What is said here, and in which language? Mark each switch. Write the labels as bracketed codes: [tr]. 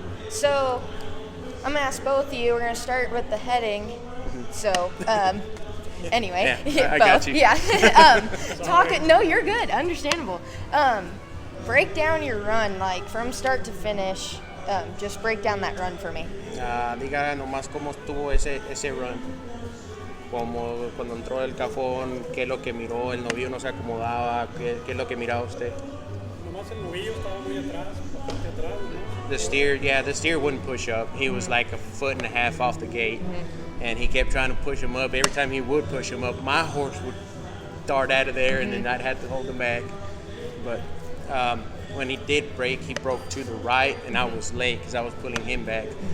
[en] So I'm gonna ask both of you. We're gonna start with the heading. So anyway, Yeah, I both. got you. Yeah. No, you're good. Understandable. Break down your run, like from start to finish. Just break down that run for me. [es] Diga nomás cómo estuvo ese run. Como cuando entró el cajón, qué es lo que miró, el novillo no se acomodaba, qué es lo que miraba usted. Nomás el novillo estaba muy atrás, bastante atrás, ¿no? [en] The steer wouldn't push up. He was like 1.5 feet off the gate, and he kept trying to push him up. Every time he would push him up, my horse would dart out of there, and then I'd have to hold him back. But when he did break, he broke to the right, and I was late because I was pulling him back.